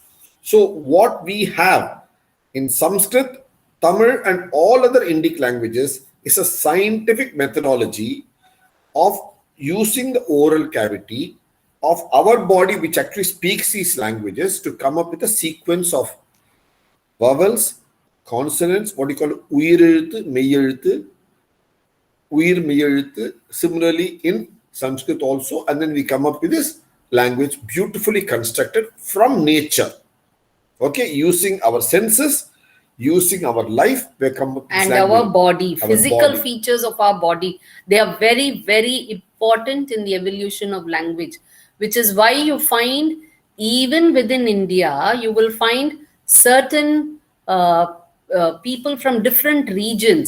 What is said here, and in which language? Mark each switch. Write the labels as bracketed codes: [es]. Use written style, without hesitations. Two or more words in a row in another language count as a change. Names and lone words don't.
[en] So what we have in Sanskrit, Tamil and all other Indic languages is a scientific methodology of using the oral cavity of our body, which actually speaks these languages, to come up with a sequence of vowels, consonants, what you call [ta] uyireluthu, meyyeluthu, uyir meyyeluthu. [en] Similarly in Sanskrit also, and then we come up with this language beautifully constructed from nature. Okay, using our senses, using our life, we come up with this And language. our body, Our physical body. features of our body, they are very, very important in the evolution of language, which is why you find even within India, you will find certain people from different regions.